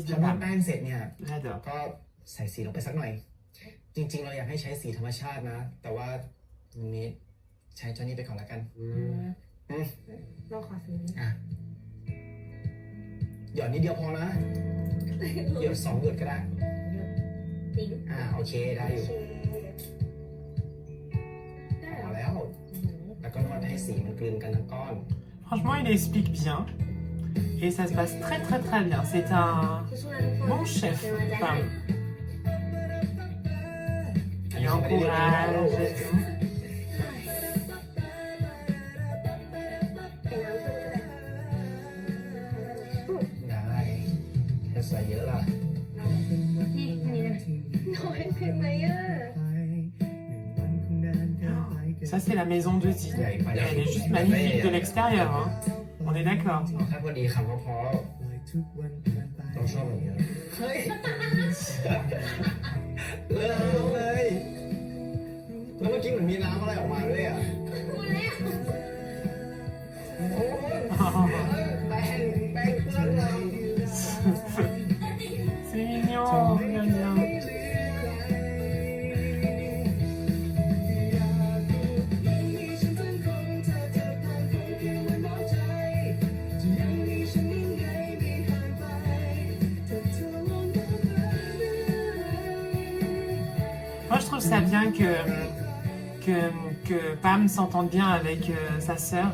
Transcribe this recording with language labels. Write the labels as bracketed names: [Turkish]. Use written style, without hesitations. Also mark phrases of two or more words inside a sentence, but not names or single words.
[Thai] พ [French] de [Thai] อนวด Pam. แป้งเสร็จเนี่ย [French] J'adore. [Thai] ก็ใส่สีลงไปสักหน่อย จริง ๆ เราอยากให้ใช้สีธรรมชาตินะ แต่ว่าวันนี้ใช้เจ้านี้ไปก่อนละกัน เราขอซื้อ อ่ะ หยอดนิดเดียวพอนะ หยด2 หยดก็ได้ ติ๊ง โอเค ได้ โอ อยู่ เคได้เหร พ อ อแล้ว แล้วก็นวดให้สีมันกลืนกันทั้งก้อน [French] Franchement, il explique bien. Et ça se passe très très très bien. C'est un [Thai] สู้ๆนะทุกคน [French] bon chef, [Thai] เป็นกำลังใจให้ Pam. อัน [French] Il [Thai] นี้เขาไม่ได้เรียกว่า [French] encourage et tout. [Thai] เป็นน้ำส้มก็ได้ ได้จะใส่เยอะล่ะ นี่อันนี้ได้ไหมน้อยไปไหมอ่ะ [French] Ça, c'est la maison de Dee. Elle est juste magnifique de l'extérieur, hein. On est d'accord. [Thai] เอาแค่พอดีคำก็พอต้องชอบแบบนี้เฮ้ยเลิกเลย แล้วเมื่อกี้เหมือนมีน้ำอะไรออกมาด้วยอ่ะ โอ้ยแป้งเพื่อนเรา [French] C'est mignon, bien bien. Moi, je trouve ça bien que Pam s'entende bien avec sa sœur.